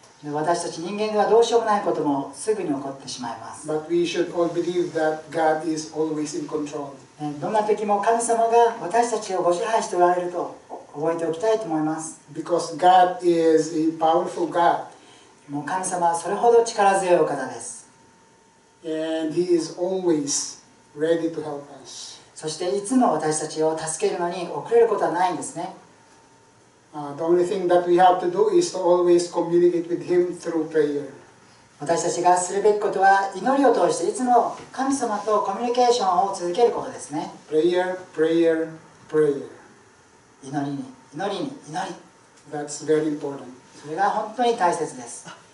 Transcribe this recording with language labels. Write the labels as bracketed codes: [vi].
[ja] 私たち人間ではどうしようもないこともすぐに起こってしまいます。 [en] But we should all believe that God is always in control. [ja] どんな時も神様が私たちをご支配しておられると覚えておきたいと思います。 [en] Because God is a powerful God. [ja] もう神様はそれほど力強いお方です。 [en] And He is always ready to help us. [ja] そしていつも私たちを助けるのに遅れることはないんですね。 [en] The only thing that we have to do is to always communicate with Him through prayer. [ja] 私たちがするべきことは祈りを通していつも神様とコミュニケーションを続けることですね。 [en] Prayer, prayer, prayer. [ja] 祈りに祈りに祈り。 [en] That's very important. [ja] それが本当に大切です。